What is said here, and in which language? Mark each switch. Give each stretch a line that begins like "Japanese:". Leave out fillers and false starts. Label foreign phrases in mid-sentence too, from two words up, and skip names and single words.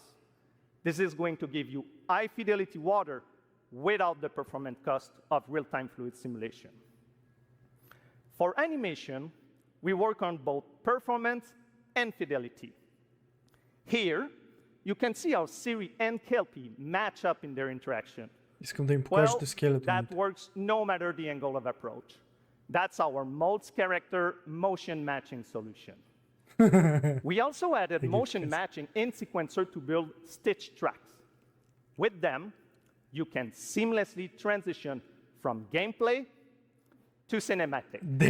English: This is going to give you high fidelity water without the performance cost of real-time fluid simulation. For animation, we work on both performance and fidelity. Here, you can see how Siri and Kelpie match up in their interaction.
Bulgarian: Искам да им покажете скелета.
English: That works no matter the angle of approach. That's our modes character motion matching solution. We also added motion matching in Sequencer to build stitch tracks. With them, you can seamlessly transition from gameplay to cinematic.